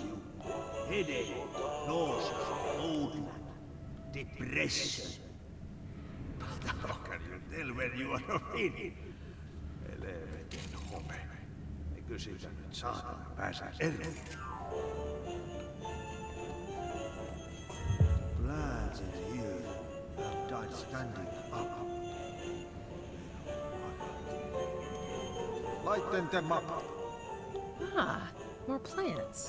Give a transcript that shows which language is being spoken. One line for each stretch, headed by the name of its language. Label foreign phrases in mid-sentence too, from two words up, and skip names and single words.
English: Headache, nausea, cold, depression. But how can you tell when you are in?
Finnish: Helvetin home. Eikö siitä nyt saatana pääse eroon?
English: Lads in here have died standing up. Lighten them up. Ah, more plants.